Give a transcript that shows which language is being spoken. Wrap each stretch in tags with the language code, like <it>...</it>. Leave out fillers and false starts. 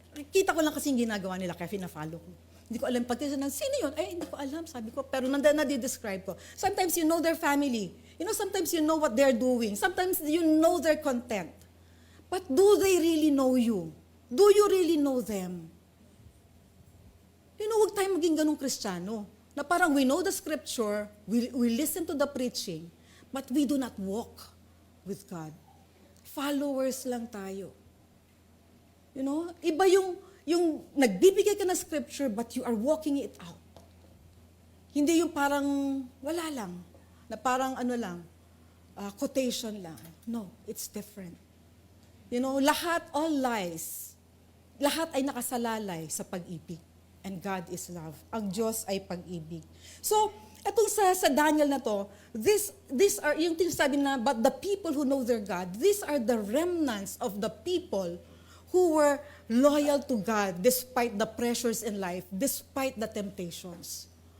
<tl>Kita ko lang kasi yung ginagawa nila, kaya fina-follow ko. Hindi ko alam, pag tinignan, sino yun? Hindi ko alam, sabi ko. Pero nadi-describe ko.</tl> <en>Sometimes you know their family. Sometimes you know what they're doing. Sometimes you know their content. But do they really know you? Do you really know them?</en> <tl>Huwag tayong maging ganong Kristiyano. Na parang</tl> <en>we know the scripture, we listen to the preaching, but we do not walk with God. Followers</en> <tl>lang tayo. Iba yung nagbibigay ka ng</tl> <en>scripture, but you are walking it out.</en> <tl>Hindi yung parang wala lang. Na parang quotation lang.</tl> <en>No, it's different.</en> <tl>Lahat,</tl> <en>all lies,</en> <tl>lahat ay nakasalalay sa pag-ibig.</tl> <en>And God is love.</en> <tl>Ang Diyos ay pag-ibig.</tl> <en>So,</en> <tl>itong sa Daniel na to,</tl> <en>these are,</en> <tl>yung sinasabi na,</tl> <en>but the people who know their God, these are the remnants of the people who were loyal to God despite the pressures in life, despite the temptations.</en>